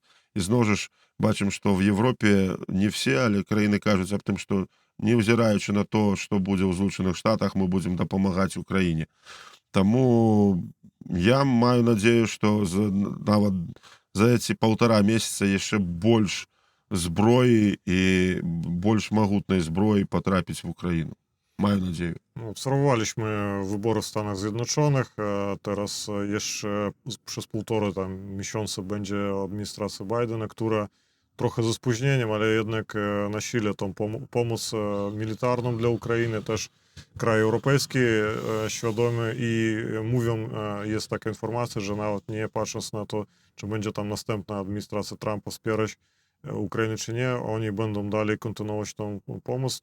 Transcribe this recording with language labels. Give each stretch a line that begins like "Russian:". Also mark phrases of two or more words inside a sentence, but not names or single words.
Belarusian: І зноў жа бачым, што
Russian: в Европе не все,
Belarusian: але краіны кажуць аб тым, што невзіраючы на то, што будзе ў Злучаных Штатах, мы будзем дапамагаць Украіне. Таму я маю надзею, што нават за
Russian: эти 1,5 месяца
Belarusian: яшчэ больш зброі і больш магутнай зброі потрапіць в Украіну. Маю nadzieję.
Polish: Obserwowaliśmy wybory w Stanach Zjednoczonych, a teraz jeszcze przez 1,5 miesiąca będzie administracja Bidena, która trochę ze spóźnieniem, ale jednak nasila tą pomoc militarną dla Ukrainy. Też kraje europejskie świadome i mówią, jest taka informacja, że nawet nie patrząc na to, czy będzie tam następna administracja Trumpa wspierać Ukrainę, czy nie, oni będą dalej kontynuować tą pomoc.